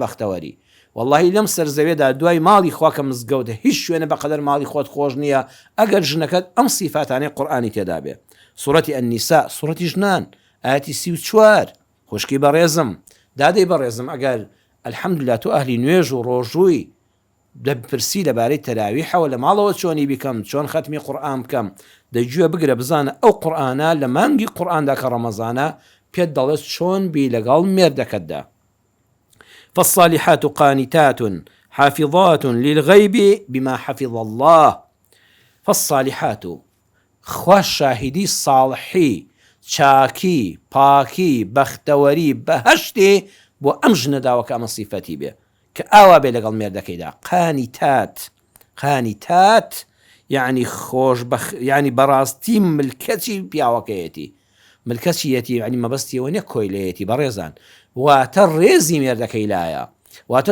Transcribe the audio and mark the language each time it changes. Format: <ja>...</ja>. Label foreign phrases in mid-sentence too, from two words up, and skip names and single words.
<ckb>بەختەوەری واللهی لەم سەرزەوێدا دوای ماڵی خواکە مزگەوتە هیچ شوێنە بەقەدەر ماڵی خۆت خۆش نییە ئەگەر ژنەکەت ئەم سیفاتانەی قورئانی تێدا بێ سوورەتی ئەنیسا سوورەتی ژنان ئاەتی 34 خوشکی بەڕێزم دادەی بەڕێزم ئەگەر الحەمدوللا تۆ ئەهلی نوێژ و ڕۆژووی دەپرسی لەبارەی تەراویحەوە لە ماڵەوە چۆنی بیکەم چۆن ختمی قورئان بکەم دەیگوێ بگرە بزانە ئەو قورئانە لە مانگی قورئاندا کە ڕەمەزانە پێت دەڵێت چۆن بی لەگەڵ مێردەکەتدا</ckb> <ar>فالصالحات قانتات حافظات للغيب بما حفظ الله فالصالحات</ar> <ckb>خوا شاهدی صالحی چاکی پاکی بەختەوەری بەهەشتێ بۆ ئەم ژنەداوەکە ئەمە سیفەتی بێ کە ئاوا بێ لەگەڵ مێردەکەیدا قانتات یعنی خۆش یعنی بەڕاستی ملکەتی پیاوەکەیەتی ملکەچیەتی یعنی مەبەستیەوە نیە کۆیلەیەتی بەڕێزان واتە ڕێزی مێردەکەی لایە واتە</ckb>